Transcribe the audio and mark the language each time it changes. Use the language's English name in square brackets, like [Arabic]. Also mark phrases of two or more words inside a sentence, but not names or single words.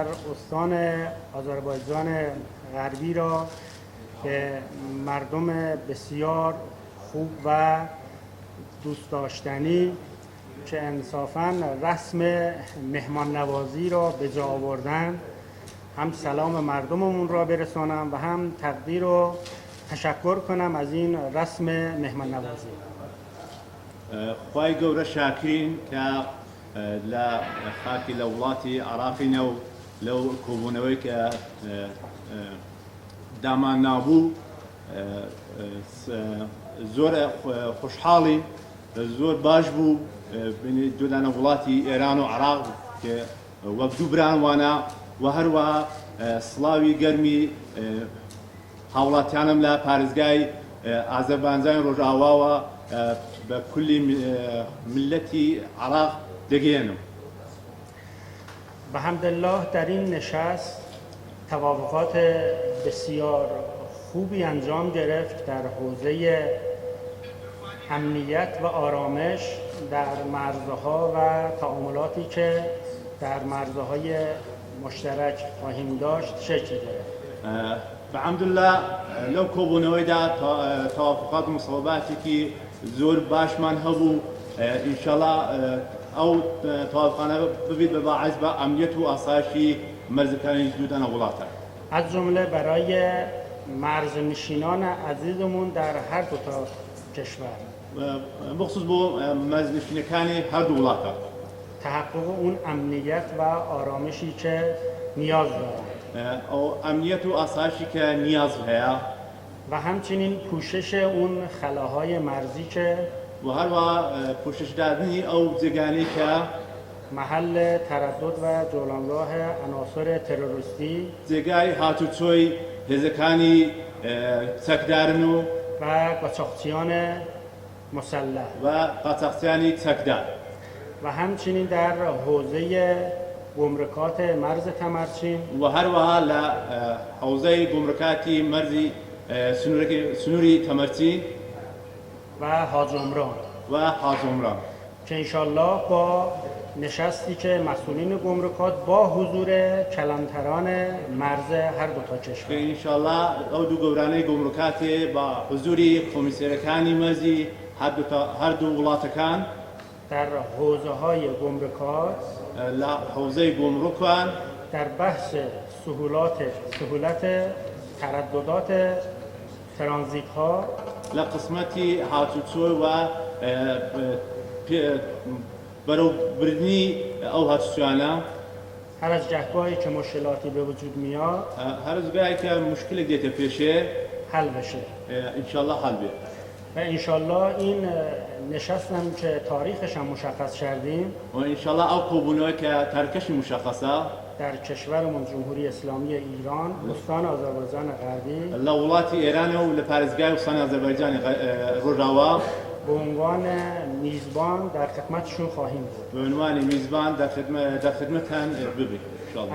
[Persian] استان آذربایجان غربی را که مردم بسیار خوب و دوست داشتنی که انصافاً رسم مهمان نوازی را به جا آوردن، هم سلام مردممون را برسانم و هم تقدیر و تشکر کنم از این رسم مهمان نوازی. [Central Kurdish] خوای گەورە شاکرین کە لە خاکی لە وڵاتی عراقینە و لەو کۆبوونەوەی کە دامان نابوو زۆر خۆشحاڵی زۆر باش بوو دوودانە وڵاتی ئێران و عراق کە وەک دوو بران وانە و هەروەها سڵاوی گەرمی هاوڵاتیانم لە پارێزگای ئازەربایجان ڕۆژئاواوە به کلی ملتی عراق دگیانم. [Persian] به حمدالله در این نشست توافقات بسیار خوبی انجام گرفت در حوزه امنیت و آرامش در مرزها و تعاملاتی که در مرزهای مشترک خواهیم داشت شکل گرفت. [Central Kurdish] بحمدالله لو کۆبوونەوەیدا توافقات مصوباتێکی زۆر باشمان هەبوو ئینشاءالله ئەو توافقانە ببیت بە باعث بە ئەمنیەت و ئاسایشی مەرزەکانی دوودانە وڵاتە. [Persian] از جمله برای مرزنشینان عزیزمون در هر دو تا کشور [Central Kurdish] بخصوص بۆ مەرزنشینەکانی هەردوو وڵاتە [Persian] تحقق اون امنیت و آرامشی که نیاز دارند [Central Kurdish] ئەو ئەمنیەت و ئاسایشی کە نیاز هەیە [Persian] و همچنین پوشش اون خلاهای مرزی که [Central Kurdish] و هەروە پوششدادنی ئەو جێگانەی کە [Persian] محل تردد و جولانگاه عناصر تروریستی [Central Kurdish] جێگای هاتوچۆی هێزەکانی چەکدارن و [Persian] قاچاقچیان مسلح [Central Kurdish] و قاچاقچیانی چەکدار [Persian] و همچنین در حوزه گمرکات مرز تمرچین [Central Kurdish] و هەروەها لە حوزەی گومرکاتی مەرزی سنووری تەمەرچین [Persian] و حاج عمران که انشالله با نشستی که مسئولین گمرکات با حضور کلانتران مرز هر دو تا کشور [Central Kurdish] انشالله ئەو دوو گەورانەی گومرکاتێ با حضوری کۆمیسیۆنەکانی مەرزی هەر دوو وڵاتەکان [Persian] در حوزه های گمرکات [Central Kurdish] لە حوزەی گومرکان [Persian] در بحث سهولت ترددات ترانزیت ها [Central Kurdish] لە قسمەتی هاتوچۆ و بەرەوبردنی ئەو هاتوچۆیانە [Persian] هر از جهگاهی که مشکلاتی به وجود میاد [Central Kurdish] هەر جگای کە مشکلێک دێتە پێشێ [Persian] حل بشه [Central Kurdish] انشالله حل بێت [Persian] و انشالله این نشست هم که تاریخش هم مشخص کردیم [Central Kurdish] و انشالله ئەو کۆبوونەوەی کە تاریخەشی مشخصە [Persian] در کشورمون جمهوری اسلامی ایران استان آذربایجان غربی [Central Kurdish] لە وڵاتی ئێرانە و لە پارێزگای وستانی ئازەربایجانی ڕۆژاوا [Persian] به عنوان میزبان در خدمتشون خواهیم بود. به عنوان میزبان در خدمتان ببین انشالله.